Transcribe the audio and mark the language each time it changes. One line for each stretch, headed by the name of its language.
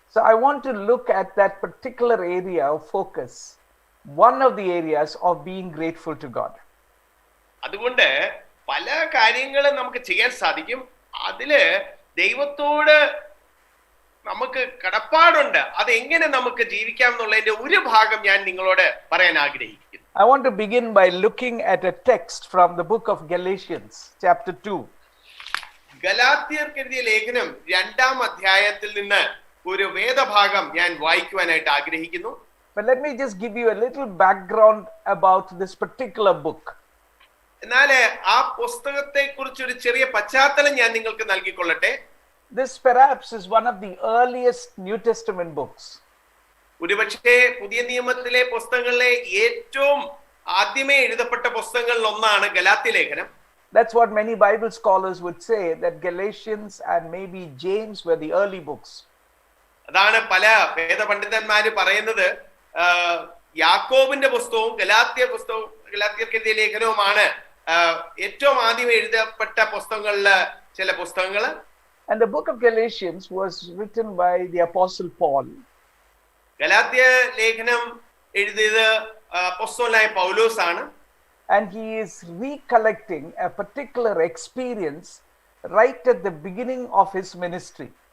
English: So I want to look at that particular area of focus, one of the areas of being grateful to God.
Malayalam: അതുകൊണ്ട് പല കാര്യങ്ങളും നമുക്ക് ചെയ്യാൻ സാധിക്കും. അതില് ദൈവത്തോട് നമുക്ക് കടപ്പാടുണ്ട്. അത് എങ്ങനെ നമുക്ക് ജീവിക്കാം എന്നുള്ളതിന്റെ ഒരു ഭാഗം ഞാൻ നിങ്ങളോട് പറയാൻ ആഗ്രഹിക്കുന്നു.
English: I want to begin by looking at a text from the book of Galatians, chapter 2.
Malayalam: ഗലാത്യർക്ക് എഴുതിയ ലേഖനം 2-ാം അധ്യായത്തിൽ നിന്ന് ഒരു വേദഭാഗം ഞാൻ വായിക്കുവാനായിട്ട് ആഗ്രഹിക്കുന്നു.
English: But let me just give you a little background about this particular book.
Malayalam: എന്നാൽ ആ പുസ്തകത്തെ കുറിച്ച് ഒരു ചെറിയ പശ്ചാത്തലം ഞാൻ നിങ്ങൾക്ക് നൽകിക്കൊള്ളട്ടെ.
English: This perhaps is one of the earliest New Testament books.
Malayalam: ഒരുപക്ഷേ പുതിയ നിയമത്തിലെ പുസ്തകങ്ങളിലെ ഏറ്റവും ആദ്യമേ എഴുതപ്പെട്ട പുസ്തകങ്ങളിൽ ഒന്നാണ് ഗലാത്യ ലേഖനം.
English: That's what many Bible scholars would say, that Galatians and maybe James were the early books.
Malayalam: അതാണ് പല വേദപണ്ഡിതന്മാര് പറയുന്നത്. യാക്കോബിന്റെ പുസ്തകവും ഗലാത്യർക്ക് എഴുതിയ ലേഖനവുമാണ് ഏറ്റവും ആദ്യം എഴുതപ്പെട്ട പുസ്തകങ്ങളില് ചില പുസ്തകങ്ങള്.
English: And the book of Galatians was written by the Apostle Paul.
Malayalam: Galatia ലേഖനം എഴുതിയത് അപ്പോസ്തലനായ പൗലോസ് ആണ്.
English: And he is recollecting a particular experience right at the beginning of his ministry.